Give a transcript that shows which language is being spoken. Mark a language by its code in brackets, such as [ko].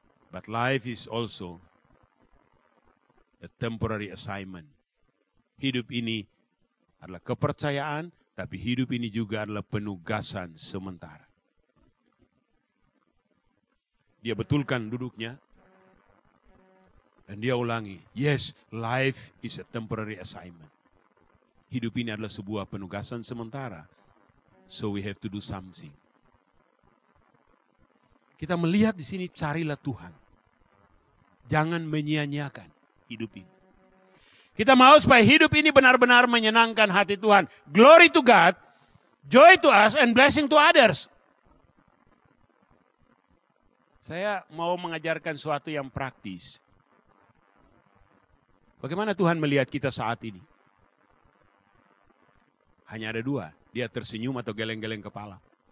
[en] But life is also a temporary assignment. [id] Hidup ini adalah kepercayaan, tapi hidup ini juga adalah penugasan sementara. Dia betulkan duduknya, dan dia ulangi, [en] yes, life is a temporary assignment. [id] Hidup ini adalah sebuah penugasan sementara, [en] so we have to do something. [id] Kita melihat di sini, carilah Tuhan. Jangan menyia-nyiakan hidup ini. Kita mau supaya hidup ini benar-benar menyenangkan hati Tuhan. [en] Glory to God, joy to us, and blessing to others. [id] Saya mau mengajarkan sesuatu yang praktis. Bagaimana Tuhan melihat kita saat ini? Hanya ada dua, dia tersenyum atau geleng-geleng kepala.